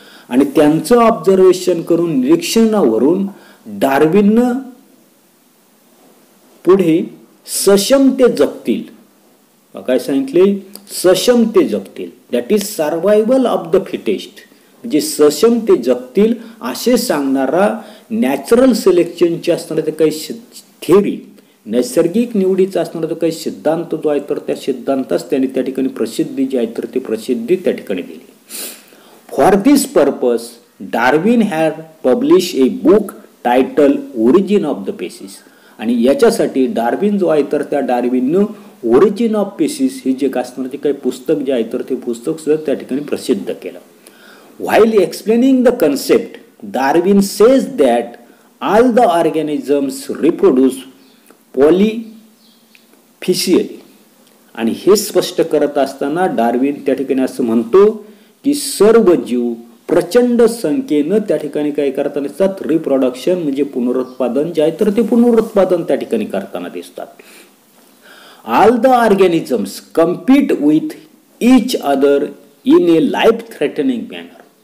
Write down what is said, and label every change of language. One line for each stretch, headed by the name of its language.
Marathi: आणि त्यांचं ऑब्झर्वेशन करून निरीक्षणावरून डार्विननं पुढे सक्षम ते जगतील, काय सांगितले, सक्षम ते जगतील,
English: That is survival of the fittest.
Marathi: म्हणजे सक्षम ते जगतील असे सांगणारा नॅचरल सिलेक्शनची असणारा काही थिअरी, नैसर्गिक निवडीचा असणारा जो काही सिद्धांत जो आहे तर त्या सिद्धांतास त्यांनी त्या ठिकाणी प्रसिद्धी जी आहे तर ती प्रसिद्धी त्या ठिकाणी दिली.
English: For this purpose Darwin had publish a book title origin of the species.
Marathi: आणि याच्यासाठी डार्विन जो आहे तर त्या डार्विननं ओरिजिन ऑफ स्पेसीज हे जे असणारे जे काही पुस्तक जे आहे तर ते पुस्तक सुद्धा त्या ठिकाणी प्रसिद्ध केलं.
English: While explaining the concept, Darwin says that all the organisms reproduce polyficially.
Marathi: आणि हे स्पष्ट करत असताना डार्विन त्या ठिकाणी असं म्हणतो की सर्व जीव प्रचंड संख्येनं त्या ठिकाणी काय करताना दिसतात, रिप्रोडक्शन म्हणजे पुनरुत्पादन जे आहे तर ते पुनरुत्पादन त्या ठिकाणी करताना दिसतात.
English: All the organisms compete with each other in a life threatening manner.